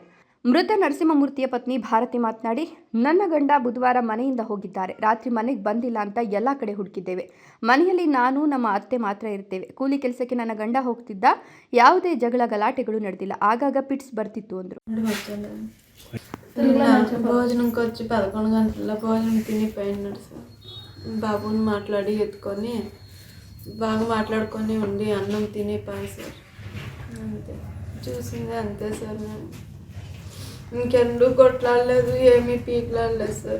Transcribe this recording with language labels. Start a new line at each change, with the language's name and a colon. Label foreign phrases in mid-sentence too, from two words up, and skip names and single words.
Kannada: ಮೃತ ನರಸಿಂಹಮೂರ್ತಿಯ ಪತ್ನಿ ಭಾರತಿ ಮಾತನಾಡಿ, ನನ್ನ ಗಂಡ ಬುಧವಾರ ಮನೆಯಿಂದ ಹೋಗಿದ್ದಾರೆ. ರಾತ್ರಿ ಮನೆಗೆ ಬಂದಿಲ್ಲ ಅಂತ ಎಲ್ಲ ಕಡೆ ಹುಡುಕಿದ್ದೇವೆ. ಮನೆಯಲ್ಲಿ ನಾನು ನಮ್ಮ ಅತ್ತೆ ಮಾತ್ರ ಇರ್ತೇವೆ. ಕೂಲಿ ಕೆಲಸಕ್ಕೆ ನನ್ನ ಗಂಡ ಹೋಗ್ತಿದ್ದ. ಯಾವುದೇ ಜಗಳ ಗಲಾಟೆಗಳು ನಡೆದಿಲ್ಲ. ಆಗಾಗ ಪಿಟ್ಸ್ ಬರ್ತಿತ್ತು ಅಂದರು.
Telugu: భోజనంకి వచ్చి 11 గంటల భోజనం తినిపోయినాడు సార్. బాబుని మాట్లాడి ఎత్తుకొని బాగా మాట్లాడుకొని ఉండి అన్నం తినిపోయి సార్. అంతే చూసింది అంతే సార్. నేను ఇంకెందుకు కొట్లాడలేదు, ఏమీ పీకలాడలేదు సార్.